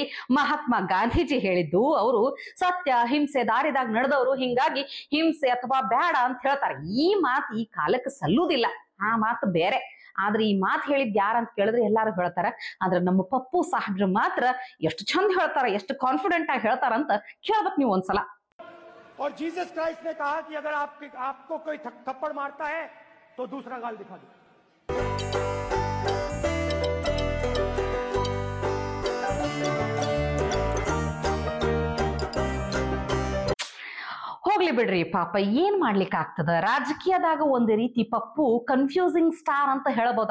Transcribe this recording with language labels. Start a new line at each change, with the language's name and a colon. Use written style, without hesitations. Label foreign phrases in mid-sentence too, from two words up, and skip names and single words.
Kannada: ಮಹಾತ್ಮ ಗಾಂಧೀಜಿ ಹೇಳಿದ್ದು, ಅವರು ಸತ್ಯ ಅಹಿಂಸೆ ದಾರಿದಾಗ ನಡೆದವರು, ಹಿಂಗಾಗಿ ಹಿಂಸೆ ಅಥವಾ ಬೇಡ ಅಂತ ಹೇಳ್ತಾರೆ. ಈ ಮಾತು ಈ ಕಾಲಕ್ಕೆ ಸಲ್ಲುದಿಲ್ಲ, ಆ ಮಾತು ಬೇರೆ. ಆದ್ರೆ ಈ ಮಾತು ಹೇಳಿದ್ ಯಾರಂತ ಕೇಳಿದ್ರೆ ಎಲ್ಲಾರು ಹೇಳ್ತಾರ. ಆದ್ರೆ ನಮ್ಮ ಪಪ್ಪು ಸಾಹೇಬ್ರು ಮಾತ್ರ ಎಷ್ಟು ಚಂದ ಹೇಳ್ತಾರ, ಎಷ್ಟು ಕಾನ್ಫಿಡೆಂಟ್ ಆಗಿ ಹೇಳ್ತಾರಂತ ಕೇಳ್ಬೇಕು ನೀವು ಒಂದ್ಸಲ.
Hindi: और जीसस क्राइस्ट ने कहा कि अगर आपको कोई थप्पड़ मारता है तो दूसरा गाल दिखा दो.
Kannada: ಹೋಗ್ಲಿ ಬಿಡ್ರಿ ಪಾಪ, ಏನ್ ಮಾಡ್ಲಿಕ್ಕೆ ಆಗ್ತದ. ರಾಜಕೀಯದಾಗ ಒಂದ್ ರೀತಿ ಪಪ್ಪು
English: confusing star
Kannada: ಅಂತ ಹೇಳ್ಬೋದು.